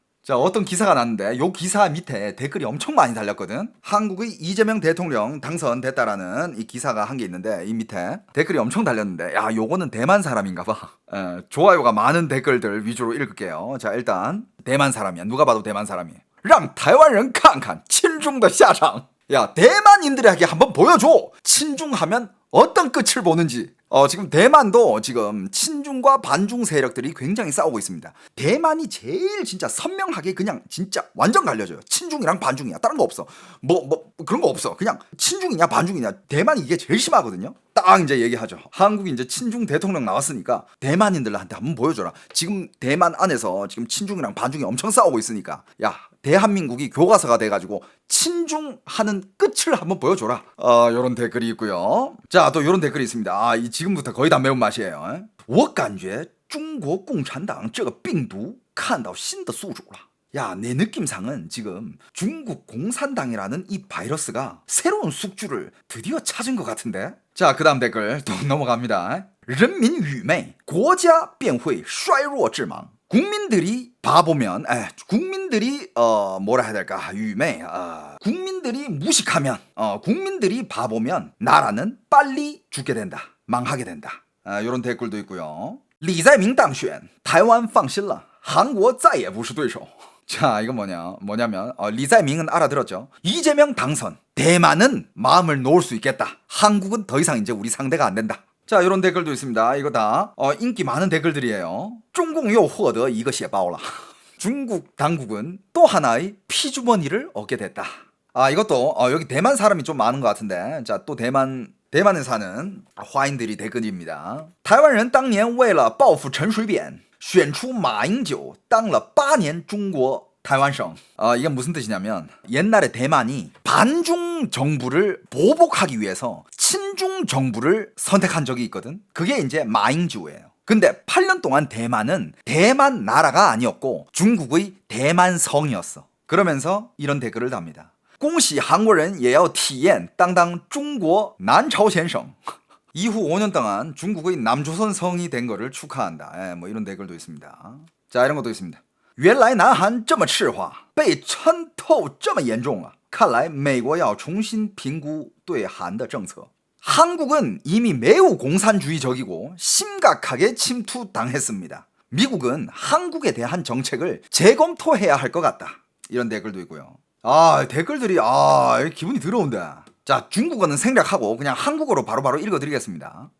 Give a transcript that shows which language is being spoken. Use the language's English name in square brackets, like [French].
[Korean] 자, 어떤 기사가 났는데 요 기사 밑에 댓글이 엄청 많이 달렸거든. 한국의 이재명 대통령 당선됐다라는 이 기사가 한 게 있는데 이 밑에 댓글이 엄청 달렸는데 야, 요거는 대만 사람인가 봐. 좋아요가 많은 댓글들 위주로 읽을게요. 자, 일단 대만 사람이야. 누가 봐도 대만 사람이에요. [Chinese] 让台湾人看看亲中的下场. [Korean] 야, 대만인들에게 한번 보여줘. 친중하면 어떤 끝을 보는지. 지금 대만도 지금 친중과 반중 세력들이 굉장히 싸우고 있습니다. 대만이 제일 진짜 선명하게 그냥 진짜 완전 갈려져요. 친중이랑 반중이야. 다른 거 없어. 그런 거 없어. 그냥 친중이냐 반중이냐. 대만이 이게 제일 심하거든요. 딱 이제 얘기하죠. 한국이 이제 친중 대통령 나왔으니까 대만인들한테 한번 보여줘라. 지금 대만 안에서 지금 친중이랑 반중이 엄청 싸우고 있으니까 야, 대한민국이 교과서가 돼가지고 친중하는 끝을 한번 보여줘라. 요런 댓글이 있고요. 자, 또 요런 댓글이 있습니다. 지금부터 거의 다 매운맛이에요. [Chinese] 我感觉中国共产党这个病毒看到新的宿主了. [Korean] 야, 내 느낌상은 지금 중국 공산당이라는 이 바이러스가 새로운 숙주를 드디어 찾은 것 같은데. 자, 그 다음 댓글 또 넘어갑니다. [Chinese] 人民愚昧国家便会衰弱致亡. [Korean] 국민들이 바보면, 국민들이 뭐라 해야 될까, 유매, 국민들이 무식하면, 국민들이 바보면 나라는 빨리 죽게 된다, 망하게 된다. 이런 댓글도 있고요. [Chinese] 李在明当选台湾放心了韩国再也不是对手. [Korean] 자, 이건 뭐냐면 리자이밍은 알아들었죠. 이재명 당선, 대만은 마음을 놓을 수 있겠다. 한국은 더 이상 이제 우리 상대가 안 된다. 자, 이런 댓글도 있습니다. 이거 다 인기 많은 댓글들이에요. [Chinese] 中共又获得一个血包了. [Korean] 중국 당국은 또 하나의 피주머니를 얻게 됐다. 이것도 여기 대만 사람이 좀 많은 것 같은데. 자, 또 대만에 사는 화인들이 댓글입니다. [Chinese] 台湾人当年为了报复陈水扁选出马英九当了8年中国台湾省. [Korean] 이게 무슨 뜻이냐면 옛날에 대만이 반중 정부를 보복하기 위해서 친중 정부를 선택한 적이 있거든. 그게 이제 마잉주예요. 근데 8년 동안 대만은 대만 나라가 아니었고 중국의 대만성이었어. 그러면서 이런 댓글을 답니다. [Chinese] 恭喜韩国人也要体验当当中国南朝鲜省. [Korean] 이후 5년 동안 중국의 남조선 성이 된 거를 축하한다. 이런 댓글도 있습니다. 자, 이런 것도 있습니다. [Chinese] 原来南韩这么赤化被渗透这么严重了看来美国要重新评估对韩的政策. [Korean] 한국은 이미 매우 공산주의적이고 심각하게 침투당했습니다. 미국은 한국에 대한 정책을 재검토해야 할 것 같다. 이런 댓글도 있고요. 댓글들이 기분이 더러운데. 자, 중국어는 생략하고 그냥 한국어로 바로바로 읽어드리겠습니다.